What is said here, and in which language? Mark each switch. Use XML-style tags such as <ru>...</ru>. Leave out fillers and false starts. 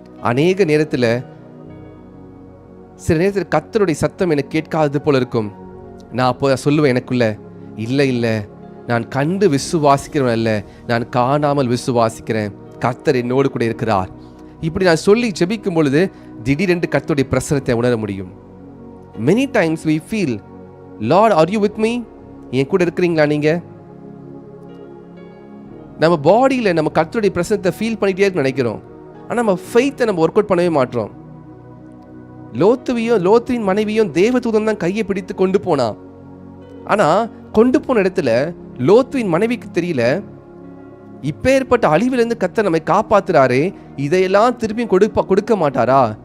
<ta>அநேக நேரத்தில் சில நேரத்தில் கர்த்தருடைய சத்தம் எனக்கு கேட்காதது போல இருக்கும். நான் அப்போ சொல்லுவேன் எனக்குள்ள, இல்லை இல்லை, நான் கண்டு விசுவாசிக்கிறவன் அல்ல, நான் காணாமல் விசுவாசிக்கிறேன். கர்த்தர் என்னோடு கூட இருக்கிறார். இப்படி நான் சொல்லி ஜெபிக்கும் பொழுது திடீரென்று கர்த்தருடைய பிரசனத்தை உணர முடியும்.</ta> <en>Many times we feel, Lord, are you with me?</en> <ta>என் கூட இருக்கிறீங்களா நீங்க? நம்ம பாடியில் நம்ம கர்த்தருடைய பிரசனத்தை ஃபீல் பண்ணிட்டே இருக்க நினைக்கிறோம், ஆனால் நம்ம ஃபெய்த்தை நம்ம ஒர்க் அவுட் பண்ணவே மாட்டோம். லோத்துவின் மனைவியும் தேவதூதன் தான் கையை பிடித்து கொண்டு போனான். ஆனால் கொண்டு போன இடத்துல லோத்துவின் மனைவிக்கு தெரியல, இப்பேற்பட்ட அழிவிலிருந்து கர்த்தர் நம்மை காப்பாத்துறாரே, இதையெல்லாம் திருப்பியும் கொடுக்க மாட்டாரா?</ta>